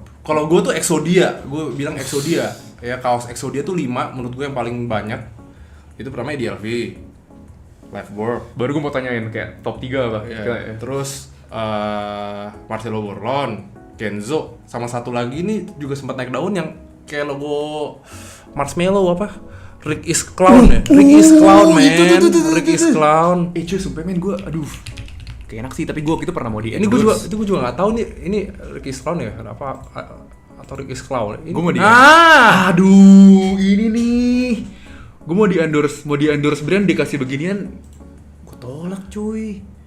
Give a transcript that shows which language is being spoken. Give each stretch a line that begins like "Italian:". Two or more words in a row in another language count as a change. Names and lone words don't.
Indonesian: Kalau gue tuh Exodia, gue bilang Exodia. Ya kaos Exodia tuh 5, menurut gue yang paling banyak. Itu pertama DLV, Lifework. Baru gue mau tanyain kayak top 3 apa. Ya. Terus Marcelo Borlon, Kenzo, sama satu lagi nih juga sempat naik daun yang kayak logo Marshmallow apa? Rick is Clown ya? Rick is Clown, man. Rick is Clown. Cuy, sumpah men, gue aduh. Kayak enak sih, tapi gue itu pernah mau Ini gue juga nggak tahu nih, ini Rick is Clown ya? Apa atau Rick is Clown? Gue mau aduh, ini nih. Gue mau di endorse brand dikasih beginian. Gue tolak, cuy.